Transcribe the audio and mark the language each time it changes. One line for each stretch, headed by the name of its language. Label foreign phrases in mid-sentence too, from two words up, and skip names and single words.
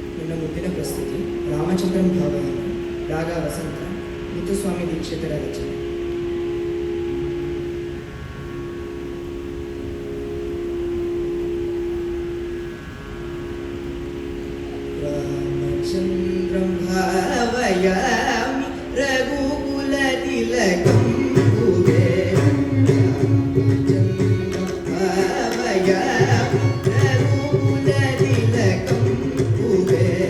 Kannada: ಇನ್ನು ಮುಂದಿನ ಪ್ರಸ್ತುತಿ ರಾಮಚಂದ್ರನ್ ಭಾವಯಾನ, ರಾಗ ವಸಂತ, ಮುತ್ತುಸ್ವಾಮಿ ದೀಕ್ಷಿತರ ರಚನೆ.
Sanskrit: रामचन्द्रं भावयामि रघुकुलतिलकं भुवे, रामचन्द्रं भावयामि रघुकुलतिलकं भुवे,